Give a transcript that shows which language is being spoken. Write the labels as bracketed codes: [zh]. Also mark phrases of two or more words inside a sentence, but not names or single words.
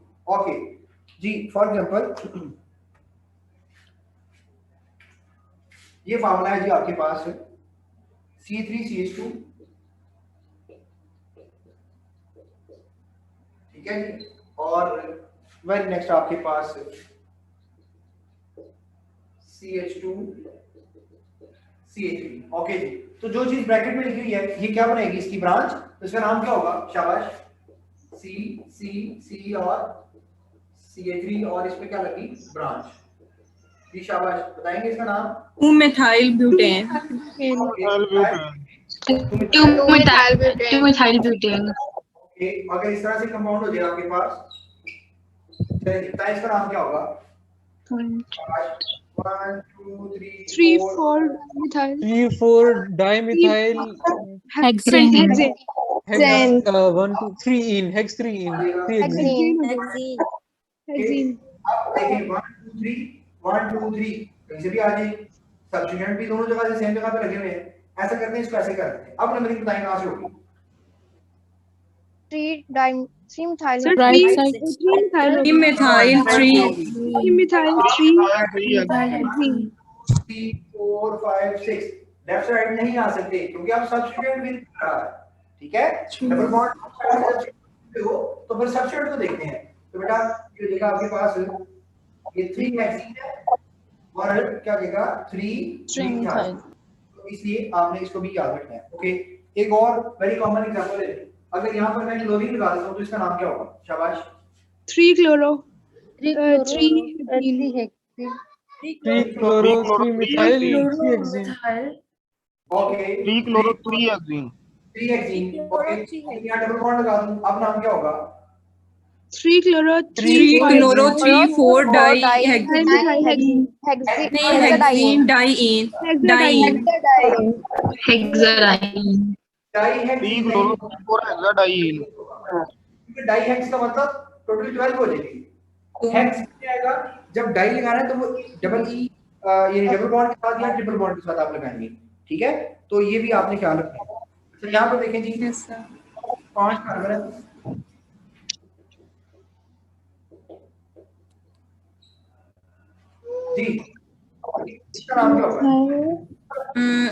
[hi] ओके जी, [en] for example [hi] ये फार्मूला है जी आपके पास C3CH2, ठीक है जी, और [en] very next [hi] आपके पास CH2 CH3, ओके जी। तो जो चीज ब्रैकेट में लिखी हुई है ये क्या बनेगी, इसकी ब्रांच, तो इसका नाम क्या होगा, शाबाश, C और CH3 और इस पे क्या लगी, ब्रांच जी, शाबाश, बताएंगे इसका नाम, [en] 2-methyl butane। 2-methyl butane। ओके, अगर इस तरह से कंपाउंड हो जाए आपके पास, चलिए दिखता है इसका नाम क्या होगा, 1 2 3 4 3-4 dimethyl Hexane। hex 1 2 3 in hex 3 in 3 hexene। [hi] अब देखिए 1 2 3 कहीं से भी आ जाए, सब्स्टिट्यूएंट भी दोनों जगह से सेम जगह पे लगे हुए हैं, ऐसा करते हैं, इसको ऐसे करते हैं। अब नंबरिंग बताएं कहां से होगी, [en] 3-methyl Sir, right side 3-methyl 3 [hi] 3 4 5 6 [en] left side [hi] नहीं आ सकते क्योंकि आप सब्स्टिट्यूएंट भी रहा है, ठीक है। [en] double bond [hi] हो तो फिर सब्स्टिट्यूएंट को देखते हैं। तो बेटा ये देखा आपके पास ये 3 हेक्सीन है और क्या देगा 3 मिथाइल, तो इसलिए आपने इसको भी याद रखना है। ओके, एक और [en] very common example [hi] है, अगर यहाँ पर मैं क्लोरीन लगा देता हूँ तो इसका नाम क्या होगा, शाबाश, [en] 3-chloro 3-chloro 3-methyl 3-hexene। ओके 3-chloro 3-hexene। [hi] 3 ओके, यहाँ [en] double bond [hi] लगा दूं, अब नाम क्या होगा, [en] 3-chloro 3-4 dihexene hexene hexene diene hexadiene। [hi] डाईहेक्स 3-chloro 4-hexadiene। क्योंकि डाईहेक्स का मतलब टोटल 12 हो जाएगी। हेक्स क्या आएगा, जब डाई लगाना है तो वो [en] double e [hi] यानी [en] double bond [hi] के साथ या [en] triple bond [hi] के साथ आप लगाएंगे, ठीक है। तो ये भी आपने ख्याल रखना है। तो यहाँ पर देखें जी 5 कार्बन है, जी इसका नाम क्या होगा,